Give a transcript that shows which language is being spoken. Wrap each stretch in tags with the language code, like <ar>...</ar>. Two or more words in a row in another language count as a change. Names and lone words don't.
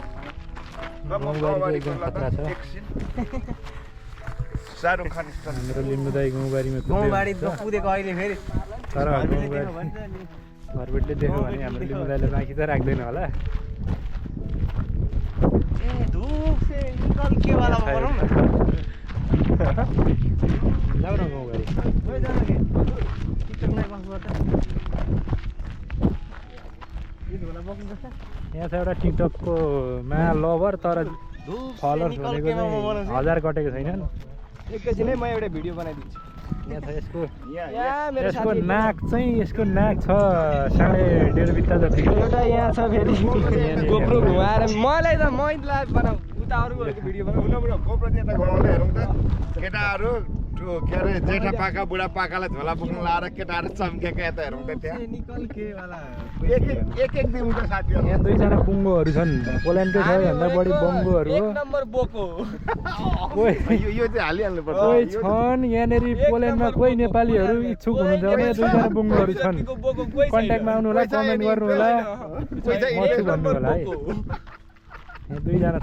<ne>गाउँबारी एकदम खतरा छ शाहरुख खान हाम्रो लिम्बुदाई गाउँबारीमा गाउँबाडी कुदेको अहिले फेरि तर घरबेटले देख्यो भने हाम्रो लिम्बुदाईले बाँकी त राख्दैन होला</ne> <hi>ए धुप से निकल के वाला</hi> <ne>बनाउँ न जाऊ न गाउँबारी ओइ जानु के टिकटकमा बस्नुपर्छ यो धुला बस्नु पर्छ यहाँ छ एउटा टिकटकको मा लभर तर फलोअर्स भनेको चाहिँ 1000 कटेको छैनन् एकैछिनै म एउटा भिडियो बनाइदिन्छु यहाँ छ यसको यहाँ मेरो यसको साथी नाक चाहिँ यसको नाक छ 1.5 बित्ता जतिको एउटा यहाँ छ फेरि गोप्रो घुमाएर मलाई त मैला बनाऊ उता अरूहरूको भिडियो बनाऊ गोप्रो त्यता घुमाउँदै हेरौँ त केटाहरू त्यो के अरे जेठा पाका बुढा पाकालाई झोला बोक्नु लाएर केटाहरू चम्केको यता हेरौँ त त्यहाँ</ne> <hi>निकल के वाला</hi> <ne>एक दिनको साथीहरू यहाँ दुईजना बुङ्गोहरू छन् पोल्यान्डकै सबैभन्दा बढी बङ्गोहरू एक हो नम्बर बोको यो चाहिँ हालिहाल्नु पर्छ कोही छन् यहाँनिर पोल्यान्डमा कोही नेपालीहरू इच्छुक हुनुहुन्छ भने दुईजना बुङ्गोहरू छन् बोको कोही कन्ट्याक्टमा आउनु होला कमेन्ट गर्नु होला म छु भन्नु होला है यहाँ दुईजना</ne>